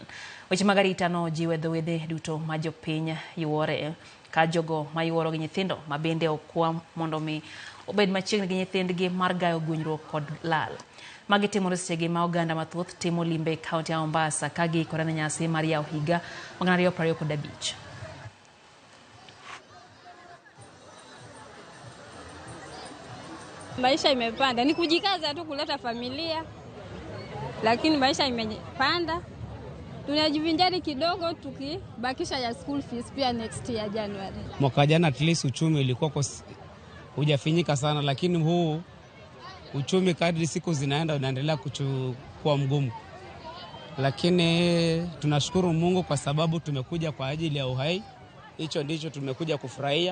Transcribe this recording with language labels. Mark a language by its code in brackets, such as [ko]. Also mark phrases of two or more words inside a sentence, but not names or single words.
[luo] Weche mag arita no jiwe dho wedhe duto ma jopiny yuore ka jogo ma yuoro gi nyithindo ma bende okwa mondo mi obed machiegni gi nyithindgi mar gayo gwenyruok kod lal. Magi timore sechegi ma oganda mathoth timo limbe kaunti ya Mombasa ka giikore ne nyasi mar yawo higa 2025. [sw] Maisha imepanda, ni kujikaza tu kuleta familia, lakini maisha imepanda. Tunajivinjari kidogo tukibakisha ya [en] school fees [sw] pia [en] next year January. [sw] Mwaka jana [en] at least [sw] uchumi ulikuwa hujafinyika sana, lakini huu uchumi kadri siku zinaenda unaendelea kuwa mgumu. Lakini tunashukuru Mungu kwa sababu tumekuja kwa ajili ya uhai. Hicho ndicho tumekuja kufurahia.